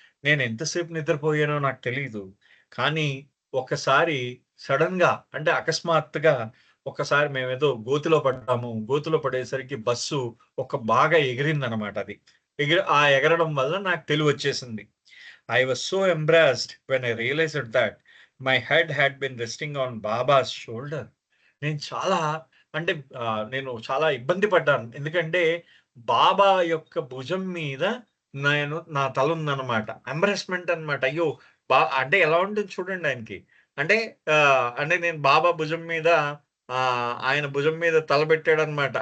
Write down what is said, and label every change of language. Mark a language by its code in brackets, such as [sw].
[te] నేను ఎంతసేపు నిద్రపోయానో నాకు తెలీదు. కానీ ఒకసారి సడెన్‌గా అంటే అకస్మాత్తుగా ఒకసారి మేమేదో గోతిలో పడ్డాము. గోతిలో పడేసరికి బస్సు బాగా ఎగిరిందనమాట అది. ఎగరడం వల్ల నాకు తెలివొచ్చేసింది. [en] I was so embarrassed when I realized that my head had been resting on Baba's shoulder. [te] నేను చాలా అంటే నేను చాలా ఇబ్బంది పడ్డాను. ఎందుకంటే బాబా యొక్క భుజం మీద నా తల ఉందన్నమాట. ఎంబారస్మెంట్ అన్నమాట. అయ్యో! అంటే ఎలా ఉంటుంది చూడండి ఆయనకి. అంటే అంటే నేను బాబా భుజం మీద ఆయన భుజం మీద తల పెట్టాడన్నమాట.